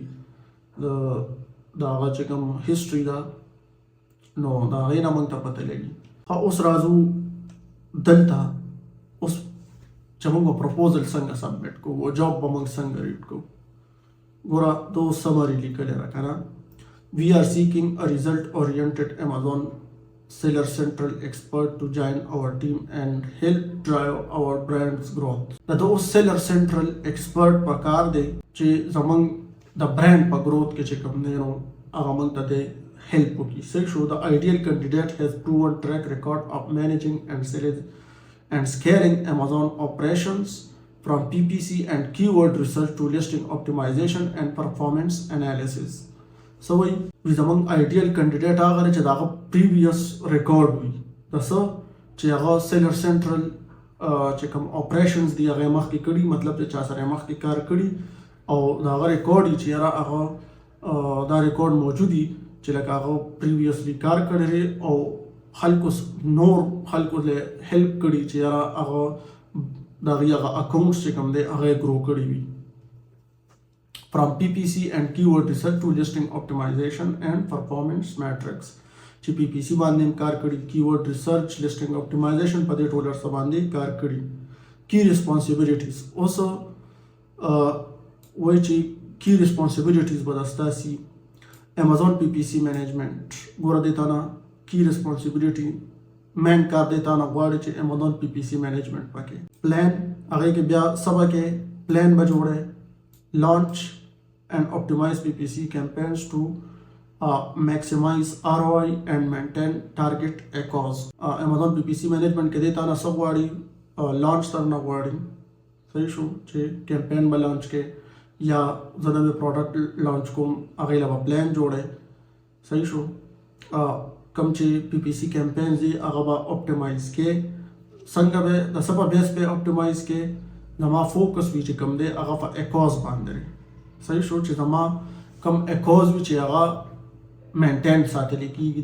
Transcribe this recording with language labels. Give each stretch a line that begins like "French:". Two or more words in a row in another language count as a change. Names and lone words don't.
Pashto: لګي د هغه چې کوم هسټري ده نو د هغې نه موږ ته پته لګي اوس راځو دلته اوس چې موږ پروپوزل څنګه سبمیټ کوو او جاب به موږ څنګه ریډ کوو ګوره د اوس سمري لیکلی ده که نه
English: We are seeking a result-oriented Amazon seller central expert to join our team and help drive our brand's growth.
Pashto: دا اوس
English: seller central expert
Pashto: پکار دی چې زموږ د برانډ په growth کې چې کوم دی نو هغه موږ ته دی help وکړي صحیح شو
English: The ideal candidate has proven track record of managing and selling and scaling Amazon operations from PPC and keyword research to listing optimization and performance analysis.
Pashto: So وی زموږ آیډیل کینډیډیټ هغه دی چې د هغه
English: previous record
Pashto: وي د څه چې هغه
English: seller central
Pashto: چې کوم اپریشنز دي هغه مخکې کړي مطلب چې چا سره مخکې کار کړي او د هغه ریکارډ وي چې یاره هغه دا ریکارډ موجود وي چې لکه هغه پریویسلی کار کړی دی او خلکو نور خلکو له هیلپ کړي چې یاره هغه د هغه اکاونټس چې کوم دی هغه یې ګرو کړي وي
English: from PPC and keyword research to listing optimization and performance metrics
Pashto: چې PPC باندې کار کړي
English: keyword research listing optimization
Pashto: په دې ټولر سره باندې کار کړي
English: key responsibilities
Pashto: اوس وایي چې
English: key responsibilities
Pashto: به دستاسي
English: Amazon PPC management
Pashto: ګوره دې تا نه
English: key responsibility
Pashto: مین کار دې تا نه غواړي چې
English: Amazon PPC management
Pashto: پکې پلان هغه کې بیا سبا کې پلان به جوړه
English: launch and optimize PPC campaigns to maximize ROI and maintain target ACOS. Amazon PPC management
Pashto: کې دیتا نه سب غواړي لانچ تر نه غواړي صحیح شو چې کیمپین به لانچ کې یا زه نوی پروډکټ لانچ کوم هغې له به پلان جوړی صحیح شو کوم چې PPC کیمپینز دي هغه به اپټیمایز کې څنګه به د څه په بیس پې اپټیمایز کې زما فوکس وي چې کوم دی هغه په ACOS باندې صحیح شو چې زما کم اکوز وي چې هغه مینټین ساتل کیږي.